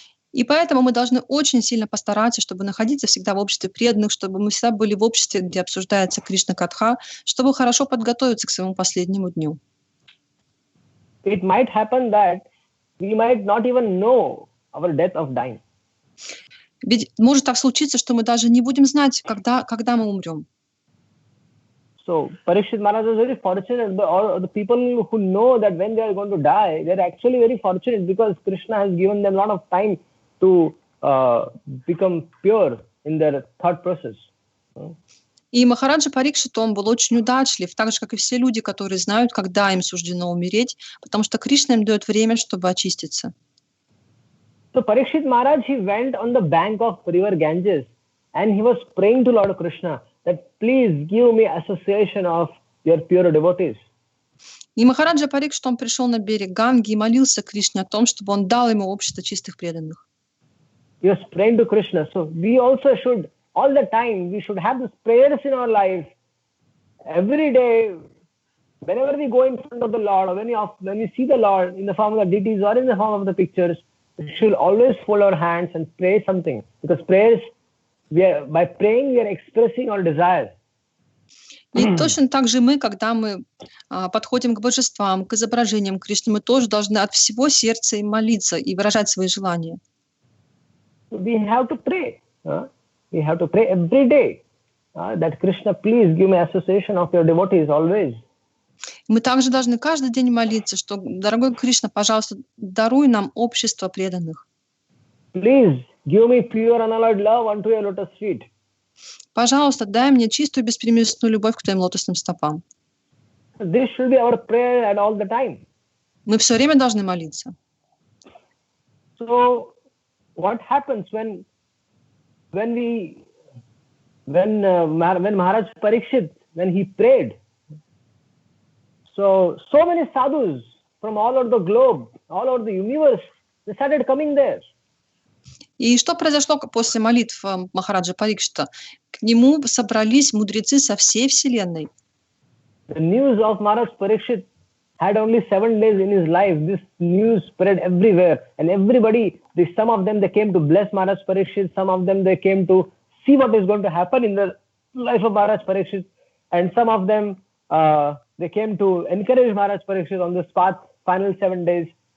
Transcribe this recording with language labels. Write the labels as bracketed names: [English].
[Russian] И поэтому мы должны очень сильно постараться, чтобы находиться всегда в обществе преданных, чтобы мы всегда были в обществе, где обсуждается Кришна Катха, чтобы хорошо подготовиться к своему последнему дню. [English] It might happen that we might not even know our death of dying. [Russian] Ведь может так случиться, что мы даже не будем знать, когда мы умрем. [English] So Parikshit Maharaj was very fortunate, or the people who know that when they are going to die, they are actually very fortunate because Krishna has given them a lot of time to become pure in their thought process. [Russian] И Махараджа Парикшит, он был очень удачлив, так же, как и все люди, которые знают, когда им суждено умереть, потому что Кришна им дает время, чтобы очиститься. [English] So Parikshit Maharaj, he went on the bank of river Ganges and he was praying to Lord Krishna that please give me association of your pure devotees. [Russian] И Махараджа Парикшит, он пришел на берег Ганги и молился Кришне о том, чтобы он дал ему общество чистых преданных. [English] He was praying to Krishna. So we also should, all the time, we should have these prayers in our life. Every day, whenever we go in front of the Lord, or when we see the Lord in the form of the deities or in the form of the pictures, we should always fold our hands and pray something. Because prayers, by praying, we are expressing our desires. [Russian] И точно так же мы, когда мы подходим к божествам, к изображениям Кришны, мы тоже должны от всего сердца им молиться и выражать свои желания. [English] We have to pray. We have to pray every day that Krishna, please give me association of your devotees always. [Russian] Мы также должны каждый день молиться, что, дорогой Кришна, пожалуйста, даруй нам общество преданных. [English] Please give me pure unalloyed love unto your lotus feet. [Russian] Пожалуйста, дай мне чистую беспримесную любовь к твоим лотосным стопам. [English] This should be our prayer at all the time. [Russian] Мы все время должны молиться. [English] So what happens when Maharaj Parikshit, when he prayed, so many sadhus from all over the globe, all over the universe, they started coming there. [Russian] И что произошло после молитв Махараджа Парикшита? К нему собрались мудрецы со всей вселенной. [English] The news of Maharaj Parikshit had only 7 days in his life. This news spread everywhere, and everybody, some of them, they came to bless Maharaj Parikshit, some of them, they came to see what is going to happen in the life of Maharaj Parikshit, and some of them, they came to encourage Maharaj Parikshit on this path, final 7 days.